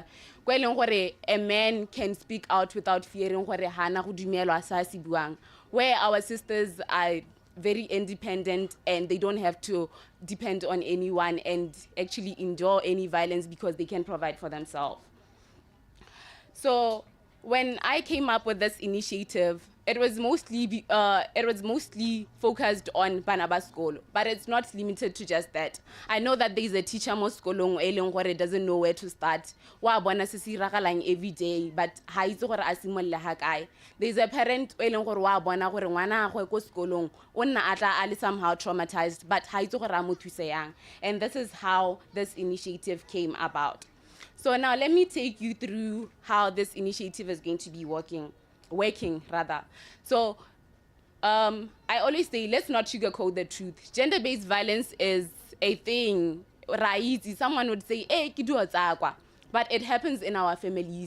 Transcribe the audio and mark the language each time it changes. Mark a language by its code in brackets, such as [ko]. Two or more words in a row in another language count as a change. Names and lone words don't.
[en] A man can speak out without fearing where our sisters are very independent and they don't have to depend on anyone and actually endure any violence because they can provide for themselves. So when I came up with this initiative, it was mostly focused on Banaba School, but it's not limited to just that. I know that there's a teacher [tn] mo skolong [en] who doesn't know where to start. [tn] Wa bona se ragalang [en] every day, [tn] but ha itse gore a simolla ha kae. [en] There's a parent who [tn] wa bona gore ngwana gagwe ko skolong o nna atla a le [en] somehow traumatized, [tn] but ha itse gore a mo thuse yang. [en] And this is how this initiative came about. So now let me take you through how this initiative is going to be working. So I always say, let's not sugarcoat the truth. Gender-based violence is a thing. Someone would say, hey, but it happens in our families.